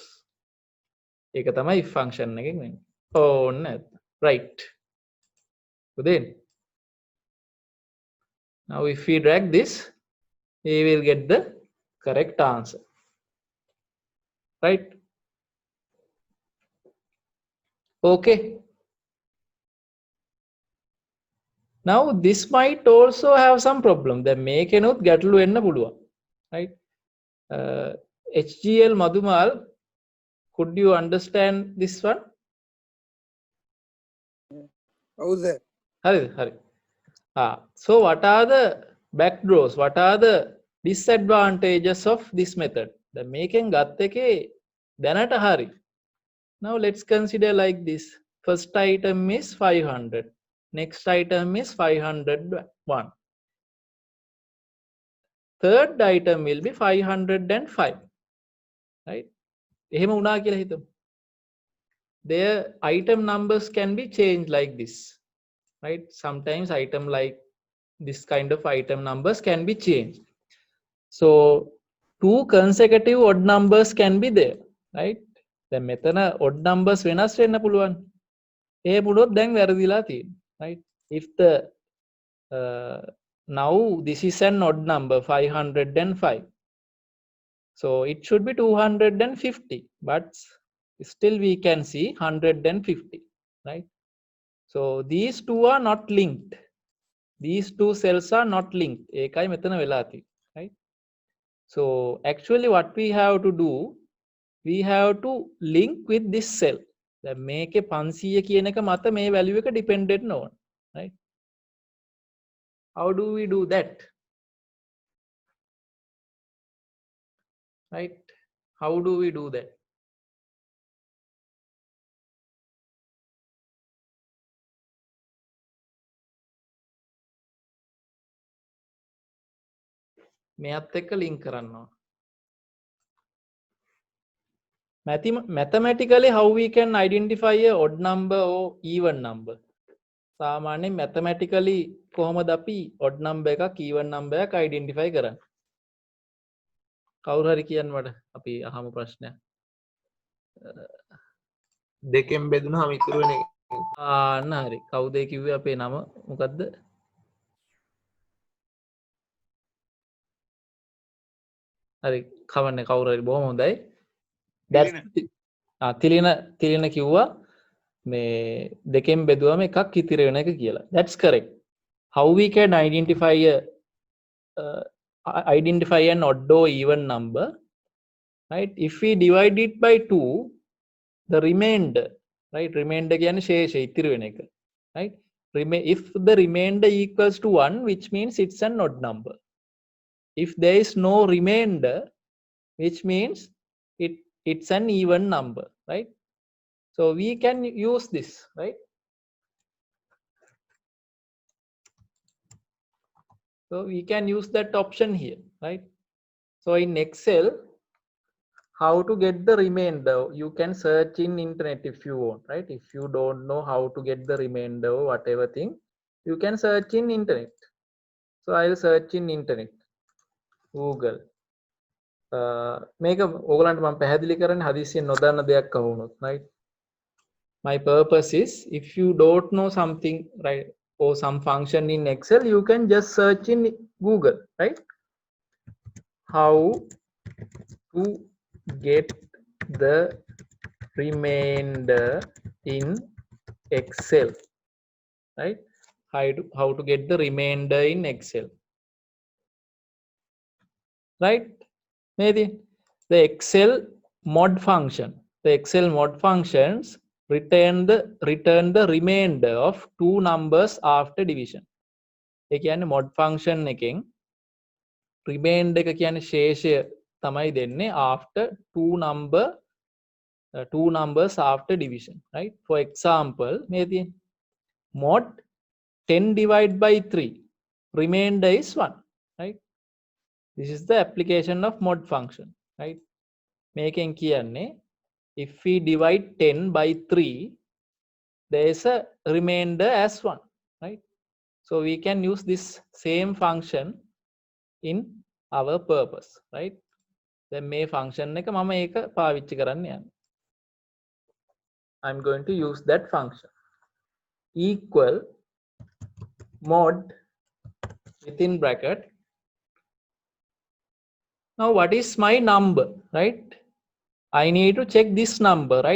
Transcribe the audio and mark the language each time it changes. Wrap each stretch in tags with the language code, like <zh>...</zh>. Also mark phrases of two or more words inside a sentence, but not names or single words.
<si>ඒක තමයි</si> <en>if function</en> <si>එකෙන් වෙන්නේ. ඕන්න right.</si> <en>Then now if we drag this, we will get the correct answer, right? Okay. Now this might also have some problem.</en> <si>දැන් මේකෙනුත් ගැටලු වෙන්න පුළුවන්,</si> <en>right? HGL Madhumal, could you understand this one? How's that?</en> <si>Hari.</si> <en>So what are the backdoors? What are the disadvantages of this method?</en> <si>The මේකෙන් ගත්ත එකේ දැනට හරි.</si> <en>Now let's consider like this. First item is 500. Next item is 501. Third item will be 505. Right?</en> <si>එහෙම වුණා කියලා හිතමු.</si> <en>Their item numbers can be changed like this. right? Sometimes item like this kind of item numbers can be changed. So 2 consecutive odd numbers can be there, right?</en> <si>දැන් මෙතන</si> <en>odd numbers</en> <si>වෙනස් වෙන්න පුළුවන්. ඒ පුළොත් දැන් වැරදිලා තියෙන,</si> <en>right? If the now this is an odd number 505, so it should be 250, but still we can see 150, right? So these two are not linked. These two cells are not linked.</en> <si>ඒකයි මෙතන වෙලා තියෙන්නේ,</si> <en>right? So actually what we have to do, we have to link with this cell.</en> <si>දැන් මේකේ 500 කියන එක මත මේ value එක dependent නොවන,</si> <en>right? How do we do that? Right? How do we do that?</en> <si>මෙයත් එක්ක link කරනවා.</si> <en>Mathematically how we can identify a odd number or even number?</en> <si>සාමාන්‍යයෙන් mathematically කොහොමද අපි</si> <en>odd number</en> <si>එකක්</si> <en>even number</en> <si>එකක් identify කරන්නේ? කවුරු හරි කියන්න මට අපි අහමු ප්‍රශ්නයක්. දෙකෙන් බෙදුනහම ඉතුරු වෙන එක. ආන්න හරි. කවුද ඒ කිව්වේ අපේ නම මොකද්ද? හරි කවන්නේ කවුරු හරි බොහොම හොඳයි. තිලින කිව්වා මේ දෙකෙන් බෙදුවම එකක් ඉතිරි වෙන එක කියලා.</si> <en>That's correct. How we can identify an odd or even number, right? If we divide it by 2, the remainder, right?</en> <si>Remainder කියන්නේ ශේෂය ඉතිරි වෙන එක,</si> <en>right? If the remainder equals to 1, which means it's an odd number. If there is no remainder, which means it's an even number, right? So we can use this, right? So we can use that option here, right? So in Excel, how to get the remainder, you can search in internet if you want, right? If you don't know how to get the remainder or whatever thing, you can search in internet. So I'll search in internet, Google.</en> <si>මේක ඕගලන්ට මම පැහැදිලි කරන්නේ හදිස්සියෙන් නොදන්න දෙයක් අහුනොත්,</si> <en>right? My purpose is, if you don't know something, right, or some function in Excel, you can just search in Google, right? How to get the remainder in Excel, right? How to get the remainder in Excel, right? Maybe the Excel mod function, the Excel mod functions return the remainder of two numbers after division.</en> <si>ඒ කියන්නේ</si> <en>mod function</en> <si>එකෙන් remainder එක කියන්නේ ශේෂය තමයි දෙන්නේ</si> <en>after two numbers after division, right? For example,</en> <si>මේ තියෙන</si> <en>mod 10 divided by 3, remainder is 1, right? This is the application of mod function, right?</en> <si>මේකෙන් කියන්නේ</si> <en>if we divide 10 by 3, there is a remainder as 1, right? So we can use this same function in our purpose, right?</en> <si>Then මේ function එක මම ඒක පාවිච්චි කරන්න යන්නේ.</si> <en>I'm going to use that function. Equal mod within bracket. Now what is my number, right? I need to check this number, right?</en>